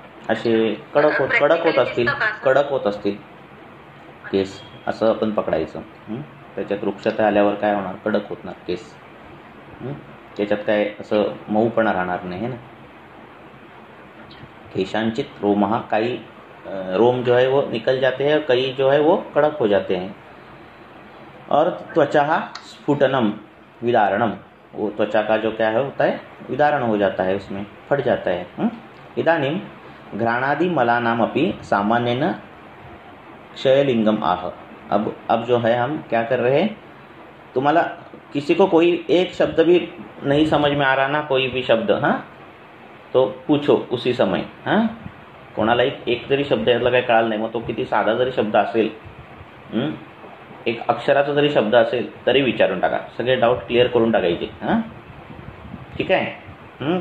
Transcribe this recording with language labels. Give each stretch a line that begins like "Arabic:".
Marathi: असे कडक होत असतील केस, असं आपण पकडायचं. त्याच्यात वृक्षता आल्यावर काय होणार, कडक होणार केस. त्याच्यात काय असं मऊपणा राहणार नाही है ना.
Sanskrit: केशांचित रोमहा,
Hindi: कई रोम जो है वो निकल जाते हैं, कई जो है वो कड़क हो जाते हैं. और
Sanskrit: त्वचा स्फुटनम विदारणम,
Hindi: वो त्वचा का जो क्या है होता है, विदारण हो जाता है, उसमें फट जाता है.
Sanskrit: इदानीम घ्राणादि मलानाम अपि सामान्यन क्षयलिंगम आह.
Hindi: अब जो है हम क्या कर रहे हैं,
Sanskrit: तुम्हाला
Hindi: किसी को कोई एक शब्द भी नहीं समझ में आ रहा ना, कोई भी शब्द, हाँ, तो पूछो उसी समय,
Marathi: हाँ, कोणाला एक जरी शब्द यातला काही कळाला नाही, मग तो किती साधा जरी शब्द असेल, एक अक्षराचा जरी शब्द असेल तरी विचारून टाका, सगळे डाऊट क्लिअर करून टाकायचे, हां, ठीक आहे.